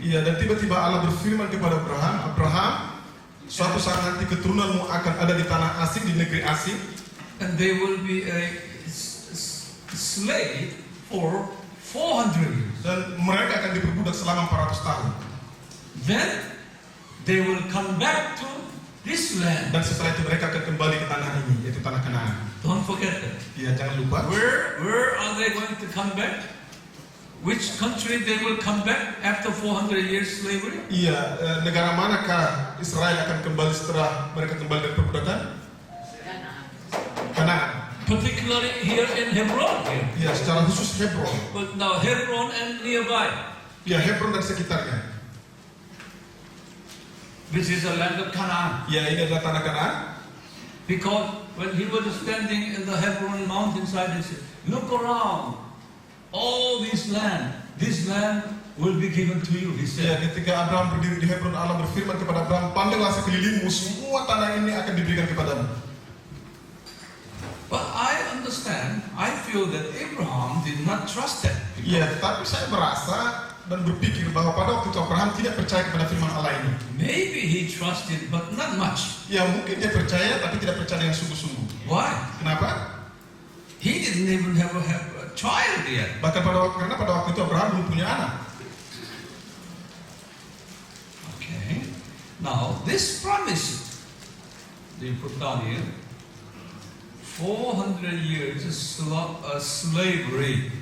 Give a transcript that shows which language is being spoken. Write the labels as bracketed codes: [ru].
[id] Ya, dan tiba-tiba Allah berfirman kepada Abraham, Abraham, suatu saat nanti keturunanmu akan ada di tanah asing, di negeri asing, [en] And they will be a slave for 400 years. [id] dan mereka akan diperbudak selama 400 tahun. [en] Then they will come back to this land. [id] Dan setelah itu mereka akan kembali ke tanah ini, yaitu tanah Kanaan. [en] Don't forget that. [id] Ya, jangan lupa. [en] Where are they going to come back? Which country they will come back after 400 years slavery? [id] Iya, negara manakah Israel akan kembali setelah mereka kembali dari perbudakan? Kanaan. [en] Particularly here in Hebron. [id] Ya, secara khusus Hebron. [en] But now Hebron and nearby, [id] Ya, Hebron dan sekitarnya. [en] which is the land of Canaan. [id] Ya, ini adalah tanah Kanaan. [en] Because when he was standing in the Hebron mountainside, he said, look around, all this land will be given to you, he [id] Ya, [en] said. [id] ketika Abraham berdiri di Hebron, Allah berfirman kepada Abraham, pandanglah sekelilingmu, semua tanah ini akan diberikan kepadamu. [en] But I understand, I feel that Abraham did not trust that. [id] Ya, tapi saya merasa dan berpikir bahwa pada waktu itu Abraham tidak percaya kepada firman Allah ini. [en] Maybe he trusted, but not much. [id] Ya, mungkin dia percaya, tapi tidak percaya dengan sungguh-sungguh. [en] Why? [id] Kenapa? [en] He didn't even have a child yet. [id] Bahkan karena pada waktu itu Abraham belum punya anak. [en] Okay. Now, this promise, they put down here, 400 years slavery.